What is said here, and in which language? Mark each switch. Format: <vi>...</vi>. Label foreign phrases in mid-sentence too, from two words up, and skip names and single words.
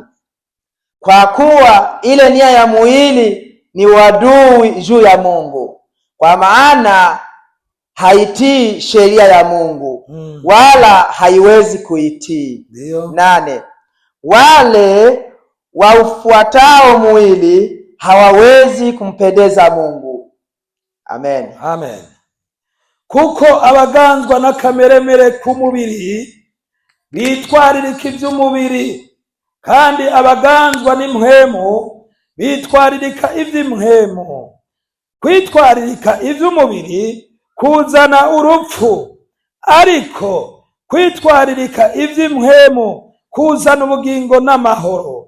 <sw>Kwa kuwa ile nia ya mwili ni uadui juu ya Mungu, kwa maana haitii sheria ya Mungu, wala haiwezi kuitii. 8. Wale waufuatao mwili hawawezi kumpendeza Mungu. Amen. Amen.</sw> <rn>Kuko abaganzwa n'akameremere k'umubiri bitwaririka iby'umubiri, kandi abaganzwa n'impwemu bitwaririka iby'impwemu. Kwitwaririka iby'umubiri kuzana urupfu, ariko kwitwaririka iby'impwemu kuzana ubugingo n'amahoro.</rn>